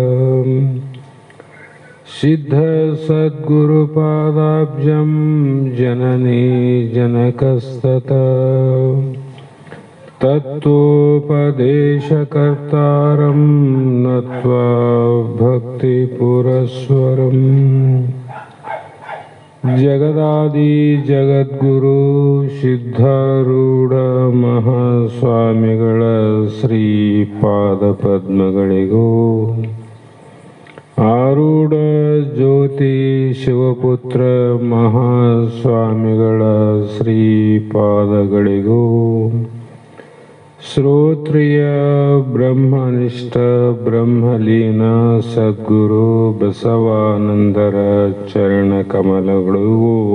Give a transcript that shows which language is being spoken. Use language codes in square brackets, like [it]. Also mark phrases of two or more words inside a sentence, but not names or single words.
[sa] सिद्ध सद्गुरुपादाब्जं जननी जनकस्ततः तत्तोपदेशकर्तारं नत्वा भक्तिपुरस्वरम् जगदादि जगद्गुरु [kn] ಸಿದ್ಧಾರೂಢ ಮಹಾಸ್ವಾಮಿಗಳ ಶ್ರೀಪಾದ ಪದ್ಮಗಳಿಗೂ ಆರೂಢ ಜ್ಯೋತಿ ಶಿವಪುತ್ರ ಮಹಾಸ್ವಾಮಿಗಳ ಶ್ರೀಪಾದಗಳಿಗೂ ಶ್ರೋತ್ರಿಯ ಬ್ರಹ್ಮನಿಷ್ಠ ಬ್ರಹ್ಮಲೀನ ಸದ್ಗುರು ಬಸವಾನಂದರ ಚರಣ ಕಮಲಗಳಿಗೂ